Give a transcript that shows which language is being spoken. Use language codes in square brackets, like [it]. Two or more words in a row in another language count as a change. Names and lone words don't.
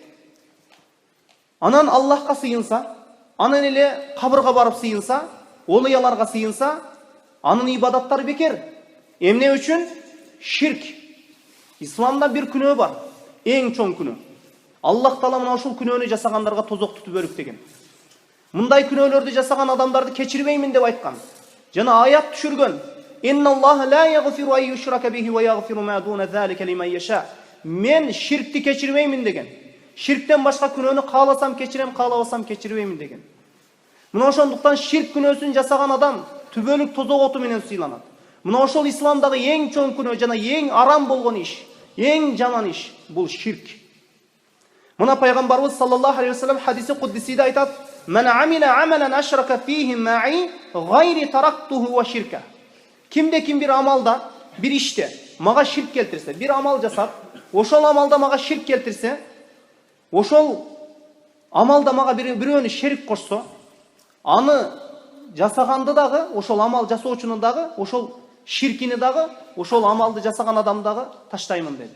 [ky] Анан Аллахка сыйынса, анан эле кабырга барып сыйынса, олуяларга сыйынса, анын ибадаттары бекер. Эмне үчүн? Ширк. Исламда бир күнөө бар, эң чоң күнөө. Аллах Таала мына ушул күнөөнү жасагандарга тозок тутуп өрүктеген. Мындай күнөөлөрдү жасаган адамдарды кечирбеймин деп айткан. Жана аят түшүргөн. [ar] إن الله لا يغفر أن يشرك به ويغفر ما دون ذلك لمن يشاء. [ky] Мен ширкти кечирбеймин деген. Ширктен башка күнөөнү кааласам кечирем, каалабасам кечирбеймин деген. Мына ошондуктан ширк күнөөсүн жасаган адам түбөлүк тозок оту менен сыйланат. Мына ошол исламдагы эң чоң күнөө жана эң арам болгон иш, эң жаман иш бул ширк. Мына пайгамбарыбыз [ar] صلى الله عليه وسلم [ky] хадиси куддисиде айтат: [ar] "من عمل عملا أشرك فيه معي غيري تركته وشركه." [ky] Кимде ким бир амалда, бир иште мага ширк келтирсе, бир амал жасап, ошол амалда мага ширк келтирсе, ошол амалда мага бирөөнү шерик кошсо, аны жасаганды дагы, ошол амал жасоочуну дагы, ошол ширкини дагы, ошол амалды жасаган адамдагы таштаймын деди.